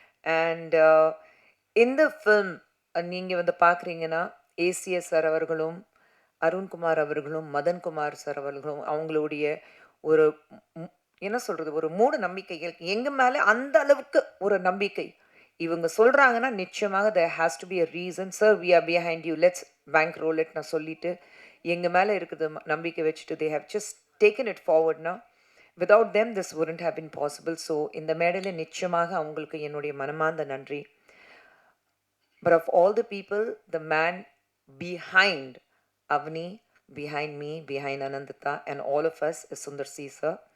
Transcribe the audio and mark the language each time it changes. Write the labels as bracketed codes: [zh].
[ta] And இந்த film நீங்கள் வந்து பார்க்குறீங்கன்னா ஏசிஎஸ் சார் அவர்களும், அருண்குமார் அவர்களும், மதன்குமார் சார் அவர்களும் அவங்களுடைய ஒரு என்ன சொல்கிறது, ஒரு மூட நம்பிக்கைகள் எங்கள் மேலே அந்த அளவுக்கு ஒரு நம்பிக்கை இவங்க சொல்கிறாங்கன்னா நிச்சயமாக [en] there has to be a reason. Sir, we are behind you, let's bank roll it [ta] நான் சொல்லிட்டு எங்கள் மேலே இருக்குது நம்பிக்கை வச்சுட்டு [en] they have just taken it forward now. Without them this wouldn't have been possible. [ta] So இந்த மேடையில் நிச்சயமாக அவங்களுக்கு என்னுடைய மனமார்ந்த நன்றி. [en] But of all the people, the man behind Avni, behind me, behind Anandita and all of us is Sundar C sir.